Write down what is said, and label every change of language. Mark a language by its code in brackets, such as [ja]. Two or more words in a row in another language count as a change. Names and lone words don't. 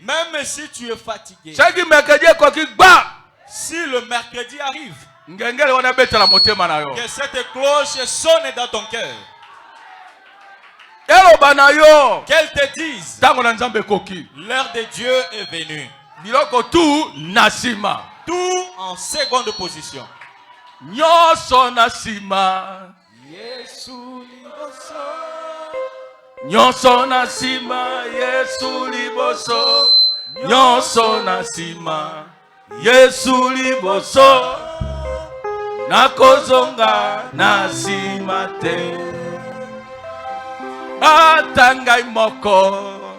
[fr] Même si tu es fatigué, si le mercredi arrive, que cette cloche sonne dans ton cœur, qu'elle te dise l'heure de Dieu est venue. Tout en seconde position. [ln] Nyonso na sima Yesu liboso. Nyonso na sima Yesu liboso. Nakozonga na sima te. Atangai moko.